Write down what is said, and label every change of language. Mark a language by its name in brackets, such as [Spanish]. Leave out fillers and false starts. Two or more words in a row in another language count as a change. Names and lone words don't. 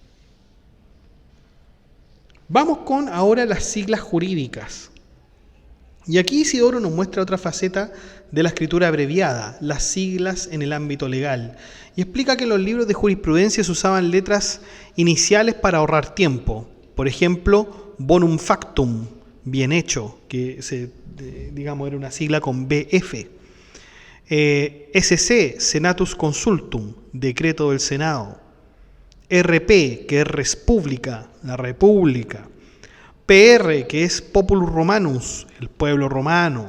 [Spanish] Vamos con ahora las siglas jurídicas. Y aquí Isidoro nos muestra otra faceta de la escritura abreviada, las siglas en el ámbito legal, y explica que en los libros de jurisprudencia se usaban letras iniciales para ahorrar tiempo. Por ejemplo, [Latin] bonum factum, [Spanish] bien hecho, que digamos era una sigla con BF. [Latin] SC, Senatus Consultum, [Spanish] decreto del Senado. RP, que es Respública, la República. PR, que es [Latin] Populus Romanus, [Spanish] el pueblo romano.